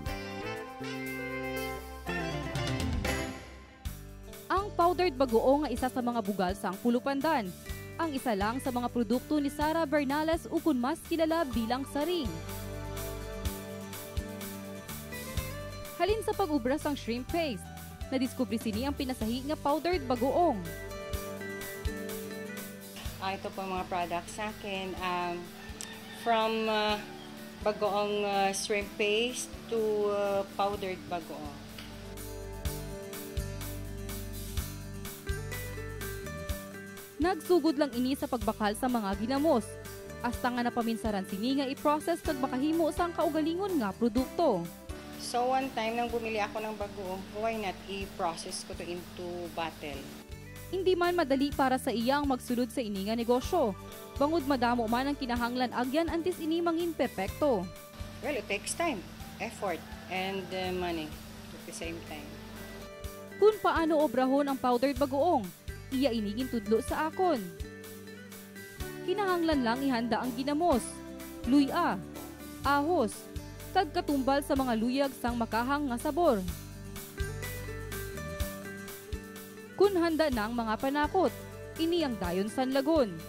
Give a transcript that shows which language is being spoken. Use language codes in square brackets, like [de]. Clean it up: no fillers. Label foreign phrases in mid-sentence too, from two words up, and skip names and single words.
[hil] Ang powdered bagoong nga isa sa mga bugal sang Pulupandan. Ang isa lang sa mga produkto ni Sara Bernales ukon mas kilala bilang saring. Halin sa pag-ubra sang [en] shrimp paste, [hil] nadiskubre sini ang pinasahi nga powdered bagoong. [tl] Ito po mga products sa akin. [en] From bagoong shrimp paste to powdered bagoong. [hil] Nagsugod lang ini sa pagbakal sa mga ginamos. Hasta nga napaminsaran sini nga i-process kag makahimo sang kaugalingon nga produkto. [tl] So one time nang bumili ako ng bagoong, [en] why not i-process [tl] ko to [en] into bottle? [hil] Hindi man madali para sa iyang magsulod sa ini nga negosyo. Bangod madamo man ang kinahanglan agyan antes ini mangin perpekto. [en] Well, it takes time, effort, and money at the same time. [hil] Kung paano obrahon ang powdered bagoong, iya inigin tudlo sa akon. Kinahanglan lang ihanda ang ginamos, luya, ahos, kag katumbal sa mga luyag sang makahang nga sabor. Kung handa na ang mga panakot, ini ang dayon sanlagon.